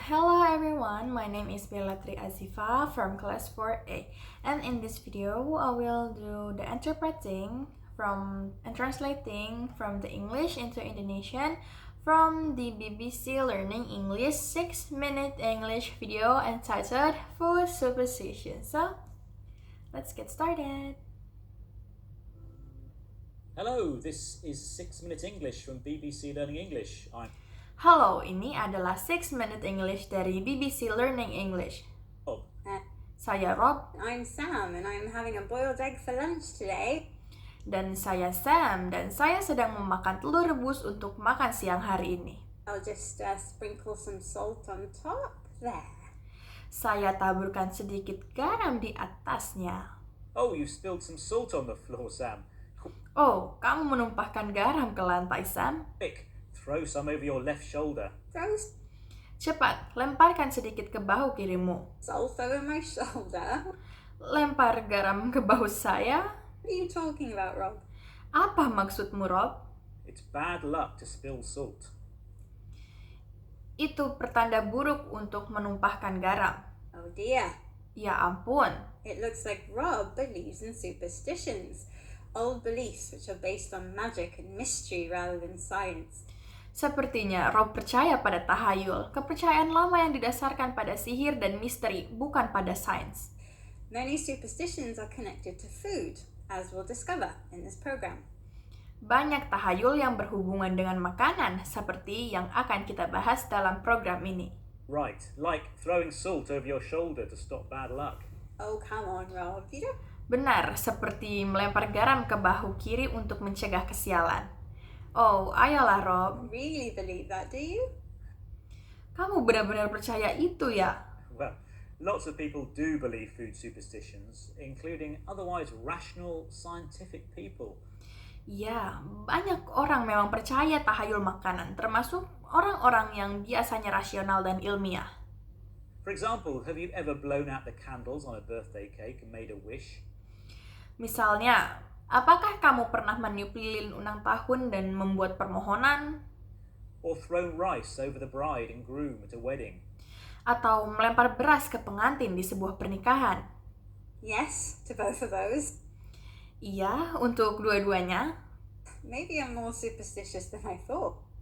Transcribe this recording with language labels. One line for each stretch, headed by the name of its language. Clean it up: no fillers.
English: Hello everyone, my name is Belatri Azifa from class 4A, and in this video I will do the interpreting and translating from the English into Indonesian from the BBC Learning English 6-minute English video entitled Food Superstition. So, let's get started. Hello, this is 6-minute English from BBC Learning English.
Indonesian: Halo, ini adalah 6-minute English dari BBC Learning English.
English: Rob.
Indonesian: Saya Rob.
English: I'm Sam and I'm having a boiled egg for lunch today.
Indonesian: Dan saya Sam, dan saya sedang memakan telur rebus untuk makan siang hari ini.
English: I'll just sprinkle some salt on top there.
Indonesian: Saya taburkan sedikit garam di atasnya.
English: Oh, you spilled some salt on the floor, Sam.
Indonesian: Oh, kamu menumpahkan garam ke lantai, Sam.
English: Quick, throw some over your left shoulder. Throw
Indonesian: Cepat, lemparkan sedikit ke bahu kirimu.
English: salt over my shoulder.
Indonesian: Lempar garam ke bahu saya?
English: What are you talking about, Rob?
Indonesian: Apa maksudmu, Rob?
English: It's bad luck to spill salt.
Indonesian: Itu pertanda buruk untuk menumpahkan garam.
English: Oh dear.
Indonesian: Ya ampun.
English: It looks like Rob believes in superstitions. Old beliefs which are based on magic and mystery rather than science.
Indonesian: Sepertinya Rob percaya pada tahayul, kepercayaan lama yang didasarkan pada sihir dan misteri, bukan pada sains.
English: Many superstitions are connected to food, as we'll discover in this program.
Indonesian: Banyak tahayul yang berhubungan dengan makanan, seperti yang akan kita bahas dalam program ini.
English: Right, like throwing salt over your shoulder to stop bad luck. Oh, come on, Rob. You don't...
Indonesian: Benar, seperti melempar garam ke bahu kiri untuk mencegah kesialan. Oh, ayolah Rob.
English: really believe that, do you?
Indonesian: Kamu benar-benar percaya itu ya?
English: Well, lots of people do believe food superstitions, including otherwise rational, scientific people.
Indonesian: Ya, banyak orang memang percaya tahayul makanan, termasuk orang-orang yang biasanya rasional dan ilmiah.
English: For example, have you ever blown out the candles on a birthday cake and made a wish?
Indonesian: Misalnya, apakah kamu pernah meniup lilin ulang tahun dan membuat permohonan?
English: Or thrown rice over the bride and groom at a wedding?
Indonesian: Atau melempar beras ke pengantin di sebuah pernikahan?
English: Yes, to both of those.
Indonesian: Iya, untuk dua-duanya.
English: Maybe I'm more superstitious than I thought.